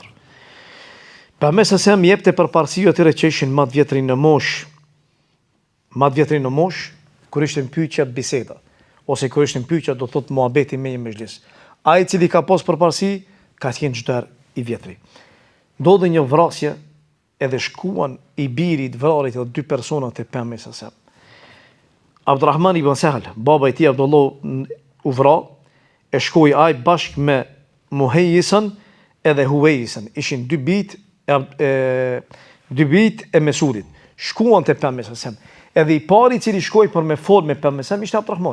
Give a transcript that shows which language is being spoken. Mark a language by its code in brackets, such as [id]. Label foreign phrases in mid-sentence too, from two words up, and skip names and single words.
[sq] Pejgamberi i jepte përparësi atyre që ishin më të vjetrin në mosh, kur ishte pyetja biseda, ose kur ishte pyetja do thot muhabeti me një mezhlis. Ai i cili ka pas përparësi ka qenë çdo i vjetri. Ndodhi një vrasje edhe shkuan i birit vrarit edhe dy persona te pejgamberi. Abdurrahman ibn Sahal, baba i tij Abdullah u vra, e shkoi ai bashkë me Muhayyisan edhe Huwaysan. Ishin dy bijt e Mesudit. Shkuan te pejgamberi. Edhe i pari i cili shkoi për me fol me pejgamberin ishte Abdurrahman.